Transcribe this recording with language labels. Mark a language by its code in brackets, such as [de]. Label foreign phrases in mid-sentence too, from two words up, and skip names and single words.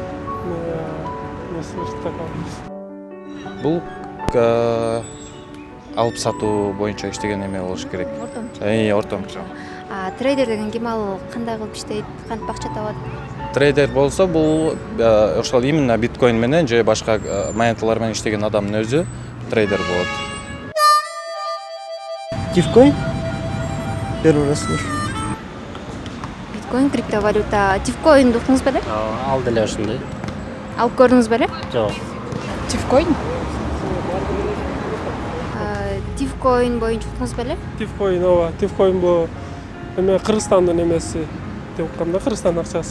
[ky] Бул алып сатуу боюнча иштеген эме болуш керек. Ортомчу. Трейдер деген ким? Ал кандай кылып иштейт? Кантип акча табат? Трейдер болсо бул ошол именно биткоин менен же башка монеталар менен иштеген адамдын өзү трейдер болот. Тифкоин? [ru] Первый раз слышу. [ky] Биткоин, криптовалюта. Тифкоинди уктуңуз беле? Ал деле ошондой. Алып көрдүңүз беле? Жок. Тифкоин? Тифкоин боюнча уктуңуз беле? Тифкоин, ооба. Тифкоин бул эме Кыргызстандын эмеси деп атканда, Кыргызстандын акчасы.